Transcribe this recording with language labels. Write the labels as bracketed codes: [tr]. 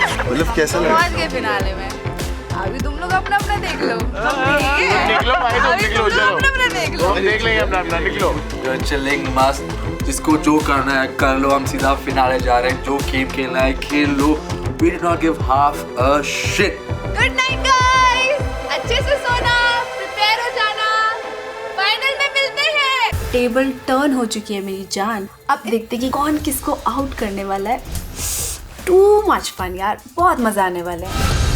[hi] मतलब कैसा लगा? पहुंच गए फिनाले में। अभी तुम लोग अपना अपना देख लो। निकलो भाई, तुम अभी निकलो, तुम लोग अपना चलो। अपना देख लो। हम देख लेंगे अपना, निकलो। [en] You're chilling [hi] मस्त, जिसको जो करना है कर लो। हम सीधा फिनाले जा रहे हैं। जो गेम खेलना है खेल लो। [en] We did not give half a shit. [hi] Good night guys, अच्छे से सोना, प्रिपेयर हो जाना, फाइनल में मिलते हैं। टेबल टर्न हो चुकी है मेरी जान। अब देखते कि कौन किसको आउट करने वाला है। [en] too much fun [hi] यार, बहुत मजा आने वाला है।